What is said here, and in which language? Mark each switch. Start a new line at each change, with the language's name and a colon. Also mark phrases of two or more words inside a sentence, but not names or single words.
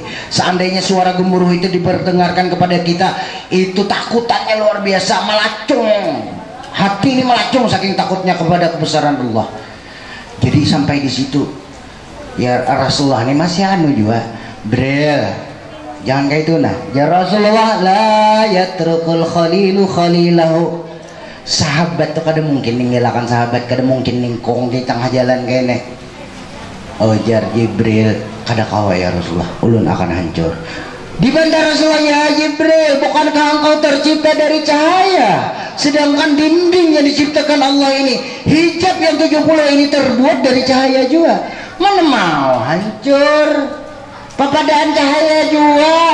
Banjar: Seandainya suara gemuruh itu diperdengarkan kepada kita, itu takutannya luar biasa, melacung. Hati ini melacung saking takutnya kepada kebesaran Allah. Jadi sampai di situ, ya Rasulullah ini masih anu juga, Bril, jangan kayak itu nah. Ya Rasulullah,
Arabic: la yatrukul khalilu khalilahu.
Banjar: Sahabat tuh kada mungkin ninggalkan sahabat, kada mungkin ningkong di tengah jalan kene. Ujar Jibril, kada kawa ya Rasulullah, ulun akan hancur. Dibantah Rasulullah, ya Jibril, bukankah engkau tercipta dari cahaya, sedangkan dinding yang diciptakan Allah ini, hijab yang 70 ini terbuat dari cahaya juga. Mana mau hancur, papadaan cahaya juga.